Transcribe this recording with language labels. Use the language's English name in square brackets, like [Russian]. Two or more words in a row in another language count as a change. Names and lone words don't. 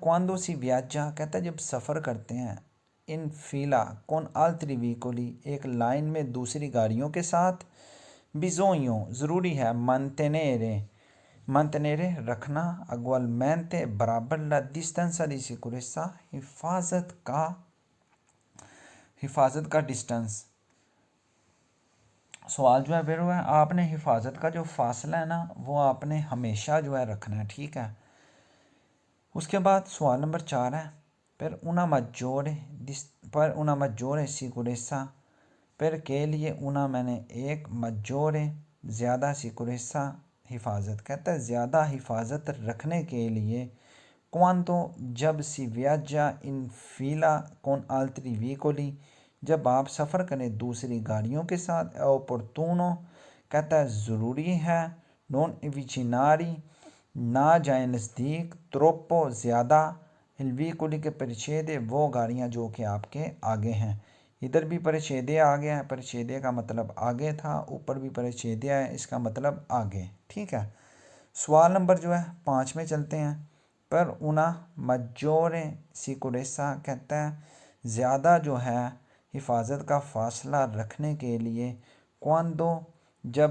[Italian] quando si viaggia [Urdu] کہتا ہے جب سفر کرتے ہیں, [Italian] in fila con altri veicoli [Urdu] ایک لائن میں دوسری گاڑیوں کے ساتھ، बिजोइयों ضروری ہے، mantenere رکھنا، अगुअलमेंटे برابر, [Italian] la distanza di sicurezza [Urdu] حفاظت کا ڈسٹنس. سوال جو ہے پھر وہ ہے آپ نے حفاظت کا جو فاصلہ ہے نا وہ آپ نے ہمیشہ جو ہے رکھنا ہے، ٹھیک ہے. اس کے بعد سوال نمبر 4 ہے. پر [Italian] una maggiore sicurezza [Urdu] پر کے لیے una میں نے ایک maggiore زیادہ सिक्योरेसा حفاظت، کہتا ہے زیادہ حفاظت رکھنے کے لیے, quanto जब [Italian] si viaggia in fila con altri veicoli [Urdu] جب آپ سفر کریں دوسری گاڑیوں کے ساتھ، opportuno کہتا ہے ضروری ہے, [Italian] non avvicinare [Urdu] نہ جائے نزدیک، त्रोप्पो زیادہ, [Italian] il veicoli [Urdu] کے परिच्छेदे وہ گاڑیاں جو کہ آپ کے آگے ہیں। ادھر بھی परिच्छेदे آ گیا ہے، परिच्छेदे کا مطلب آگے تھا، اوپر بھی परिच्छेदे ہے اس کا مطلب آگے، ٹھیک ہے। سوال نمبر جو ہے 5 میں چلتے ہیں. [Italian] per una maggiore sicurezza [Urdu] کہتا ہے زیادہ جو ہے حفاظت کا فاصلہ رکھنے کے لیے، क्वांदो جب